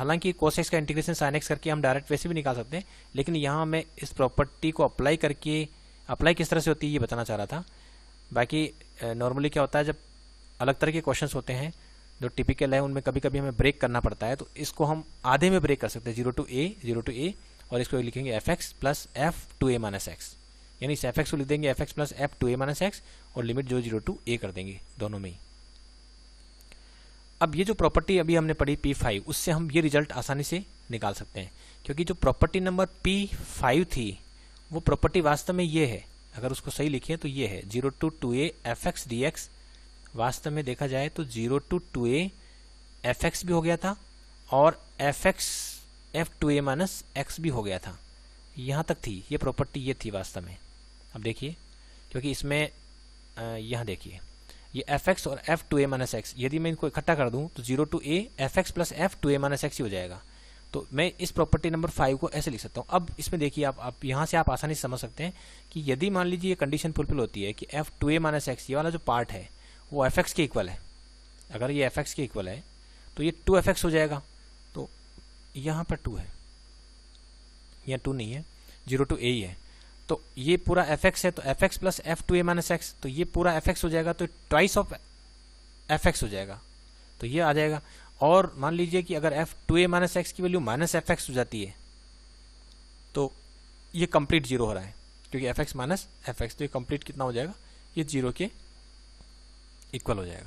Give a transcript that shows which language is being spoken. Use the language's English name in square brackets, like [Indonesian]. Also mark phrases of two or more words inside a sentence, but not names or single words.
[Hindi] हालांकि cos x का इंटीग्रेशन sin x करके हम डायरेक्ट वैसे भी निकाल सकते हैं, लेकिन यहाँ मैं इस प्रॉपर्टी को अप्लाई किस तरह से होती है ये बताना चाह रहा था। बाकी नॉर्मली क्या होता है, जब अलग तरह के क्वेश्चंस होते हैं जो टिपिकल है उनमें कभी कभी हमें ब्रेक करना पड़ता है, तो इसको हम आधे में ब्रेक कर सकते हैं, [English] 0 to a, [Hindi] और इसको लिखेंगे [English] fx plus f 2a minus x, [Hindi] यानी इस fx को लिख देंगे [English] fx plus f 2a minus x, [Hindi] और लिमिट जो [English] 0 to a [Hindi] कर देंगे दोनों में ही। अब ये जो प्रॉपर्टी अभी हमने पढ़ी P5, उससे हम ये रिजल्ट आसानी से निकाल सकते हैं, क्योंकि जो [English] property number P5 [Hindi] थी वो प्रॉपर्टी वास्तव में ये है, अगर उसको सही लिखें तो ये है [English] 0 to 2a fx dx। [Hindi] वास्तव में देखा जाए तो [English] 0 to 2a fx [Hindi] भी हो गया था और [English] fx f2a minus x [Hindi] भी हो गया था। यहाँ तक थी ये प्रॉपर्टी, ये थी वास्तव में। अब देखिए, क्योंकि इसमें यहाँ देखिए ये fx और [English] f2a minus x, [Hindi] यदि मैं इनको इकट्ठा कर दूं तो [English] 0 to a fx plus f2a minus x [Hindi] ही हो जाएगा। तो मैं इस [English] property number 5 [Hindi] को ऐसे लिख सकता हूँ। अब इसमें देखिए आप यहाँ से आप आसानी से समझ सकते हैं कि यदि मान लीजिए ये [English] condition fulfil [Hindi] होती है कि [English] f2a minus x, [Hindi] ये वाला जो पार्ट है वो fx के इक्वल है, अगर ये fx के इक्वल है तो ये 2fx हो जाएगा। तो यहाँ पर 2 है, यहाँ 2 नहीं है, 0 to a ही है। तो ये पूरा fx है तो [English] fx plus f2a minus x, [Hindi] तो ये पूरा fx हो जाएगा, तो [English] twice of fx [Hindi] हो जाएगा, तो ये आ जाएगा। और मान लीजिए कि अगर [English] f2a minus x [Hindi] की [English] value minus fx [Hindi] हो जाती है तो ये कंप्लीट 0 हो रहा है, क्योंकि [English] fx minus fx, [Hindi] तो ये कंप्लीट कितना हो जाएगा, ये 0 के इक्वल हो जाएगा।